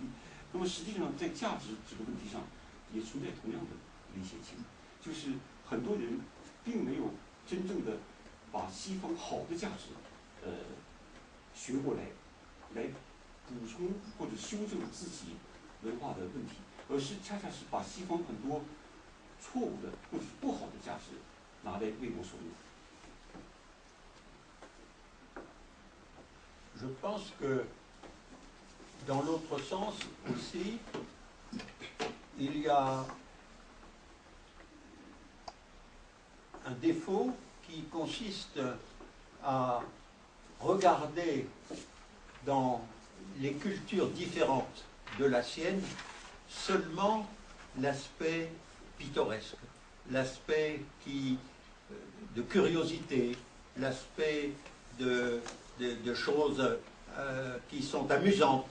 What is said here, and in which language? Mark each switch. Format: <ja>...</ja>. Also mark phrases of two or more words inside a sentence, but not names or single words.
<zh>那么实际上在价值这个问题上也存在同样的危险性，就是很多人并没有真正的把西方好的价值学过来补充或者修正自己文化的问题，而是恰恰是把西方很多错误的或者是不好的价值拿来为我所用。</zh> <fr>Je pense que dans l'autre sens aussi, il y a un défaut qui consiste à regarder dans les cultures différentes de la sienne seulement l'aspect pittoresque, l'aspect de curiosité, l'aspect de choses qui sont amusantes.</fr>